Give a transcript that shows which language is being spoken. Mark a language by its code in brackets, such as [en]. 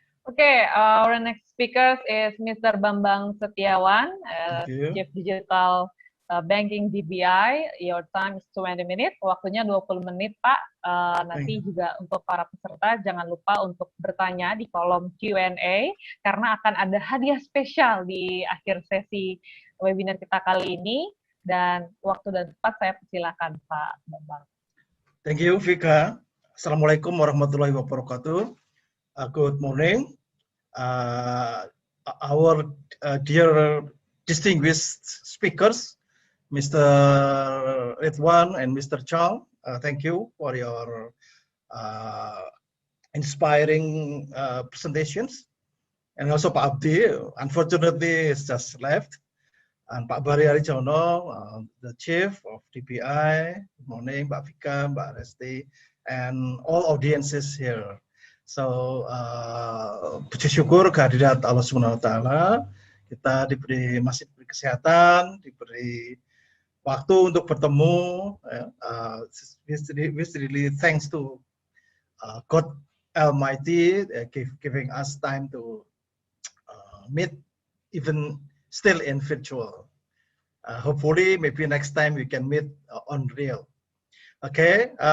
[en] Okay, our next speaker is Mr. Bambang Setiawan, Chief Digital Banking DBI. Your time is 20 menit, [id] waktunya 20 menit Pak. Nanti juga untuk para peserta jangan lupa untuk bertanya di kolom Q&A karena akan ada hadiah spesial di akhir sesi webinar kita kali ini. Dan waktu dan tempat saya persilakan Pak Bambang. [en] Thank you Vika. Assalamualaikum warahmatullahi wabarakatuh. Good morning. Our dear distinguished speakers, Mr. Ridzwan and Mr. Chong, thank you for your inspiring presentations. And also Pak Abdy, unfortunately, is just left. And Pak Bari Arijono, the chief of DBI. Good morning, Pak Vika, Pak Resti, and all audiences here. [id] So, puji syukur kehadirat Allah Subhanahu Wa Taala. Kita masih diberi kesehatan, diberi waktu untuk bertemu. [en] We really thanks to God Almighty giving us time to meet, even still in virtual. Hopefully, maybe next time we can meet on real. Okay.